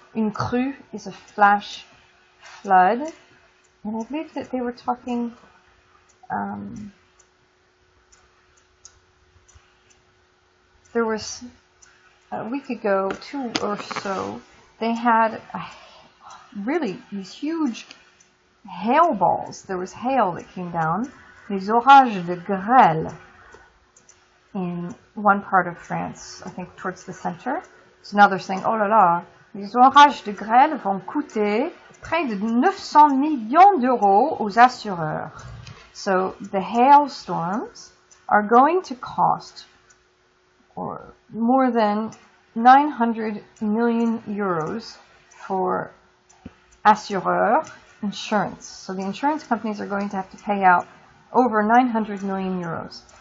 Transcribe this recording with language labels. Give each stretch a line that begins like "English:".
English: Une crue is a flash flood. And I believe that they were talking, there was, a week ago, 2 or so, they had really these huge hail balls. There was hail that came down,
French: les orages de grêle,
English: in one part of France, I think towards the center. So now they're saying,
French: oh là là, les orages de grêle vont coûter près de 900 millions d'euros aux assureurs.
English: So the hailstorms are going to cost or more than 900 million euros for assureurs, insurance. So the insurance companies are going to have to pay out over 900 million euros.